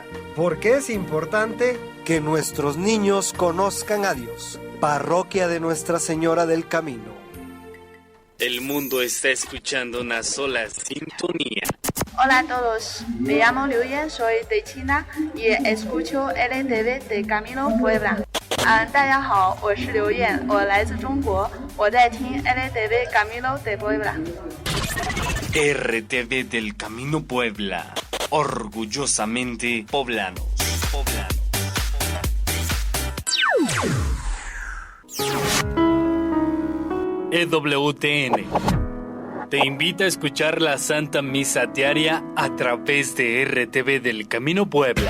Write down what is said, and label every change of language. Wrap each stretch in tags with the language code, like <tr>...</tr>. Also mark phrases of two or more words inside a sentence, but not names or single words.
<es>Porque es importante que nuestros niños conozcan a Dios. Parroquia de Nuestra Señora del Camino. El mundo está escuchando una sola sintonía. Hola a todos, me llamo Liu Yan, soy de China y escucho RTV del Camino Puebla.</es> <zh>大家好，我是刘燕，我来自中国，我在听 RTV Camino de Puebla。</zh> <es>RTV del Camino Puebla, orgullosamente poblanos. EWTN te invita a escuchar la Santa Misa Diaria a través de RTV del Camino Puebla.</es>